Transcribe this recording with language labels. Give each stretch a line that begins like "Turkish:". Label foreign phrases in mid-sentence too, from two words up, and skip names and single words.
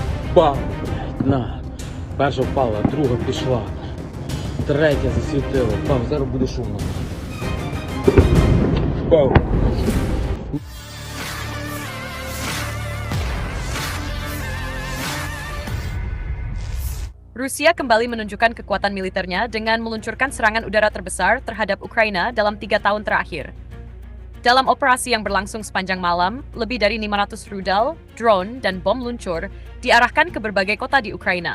Ukrainian: Бам, блядь, на. Перша впала, друга пішла. Третя засвітила. Бам, зараз буде шумно. Бам.
Indonesian: Rusia kembali menunjukkan kekuatan militernya dengan meluncurkan serangan udara terbesar terhadap Ukraina dalam 3 tahun terakhir. Dalam operasi yang berlangsung sepanjang malam, lebih dari 500 rudal, drone, dan bom luncur diarahkan ke berbagai kota di Ukraina.